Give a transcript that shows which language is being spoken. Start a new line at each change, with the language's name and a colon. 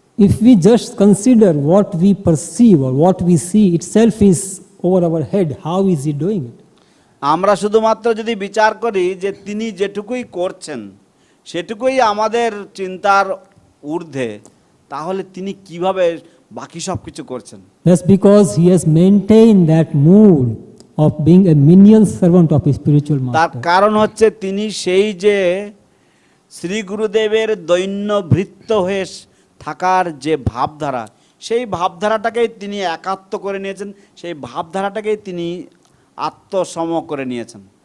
English: If we just consider what we perceive or what we see itself is over our head, how is he doing it?
Bangla: আমরা শুধুমাত্র যদি বিচার করি যে তিনি যেটুকুই করছেন সেটুকুই আমাদের চিন্তার ঊর্ধ্বে, তাহলে তিনি কিভাবে বাকি সব কিছু করছেন?
English: That's because he has maintained that mood of being a menial servant of his spiritual
Bangla: তার
English: master.
Bangla: কারণ হচ্ছে তিনি সেই যে শ্রী গুরুদেবের দৈন্য ভৃত্য হয়ে থাকার যে ভাবধারা, সেই ভাবধারাটাকেই তিনি একাত্ম করে নিয়েছেন, সেই ভাবধারাটাকেই তিনি আত্মসম করে নিয়েছেন।